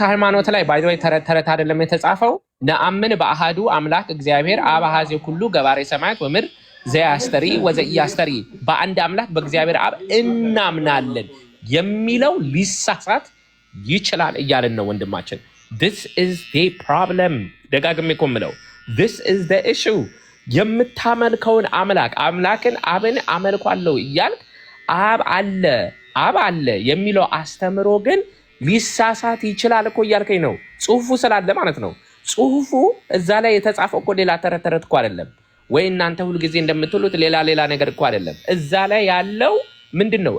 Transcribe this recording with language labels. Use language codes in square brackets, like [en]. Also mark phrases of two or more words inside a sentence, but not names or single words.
[am] ሃይማኖት ላይ [en] by the way [am] ተረት አይደለም የተጻፈው። [gez] ነአምን በአሃዱ አምላክ እግዚአብሔር አብ አኀዜ ኩሉ ገባሬ ሰማያት ወምድር ዘያስተሪ ወዘኢያስተሪ [am] በአንድ አምላክ በእግዚአብሔር አብ እናምናለን የሚለው ሊሳሳት ይችላል እያልን ነው ወንድማችን። [en] this is the problem [am] ደጋግሜ እኮ የምለው [en] this is the issue። [am] የምታመልከውን አምላክን አብን አመልኳለሁ እያልክ አብ አለ የሚለው አስተምሮ ግን ሊሳሳት ይችላል እኮ እያልከኝ ነው። ጽሁፉ ስላለ ማለት ነው። ጽሁፉ እዛ ላይ የተጻፈው እኮ ሌላ ተረት እኮ አይደለም ወይ እናንተ ሁልጊዜ እንደምትሉት ሌላ ነገር እኮ አይደለም። እዛ ላይ ያለው ምንድን ነው?